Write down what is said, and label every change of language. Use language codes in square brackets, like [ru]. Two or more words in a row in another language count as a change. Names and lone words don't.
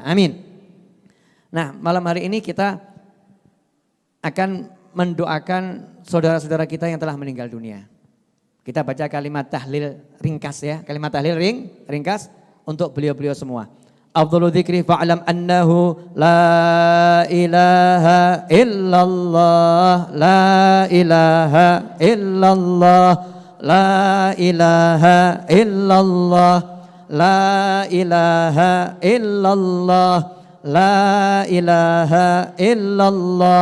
[id] Amin. Nah, malam hari ini kita akan mendoakan saudara-saudara kita yang telah meninggal dunia. Kita baca kalimat tahlil ringkas ya, kalimat tahlil ringkas untuk beliau-beliau semua. [ar] أفضل الذكر فاعلم أنه لا إله إلا الله، لا إله إلا الله، لا إله إلا الله، لا إله إلا الله، لا إله إلا الله,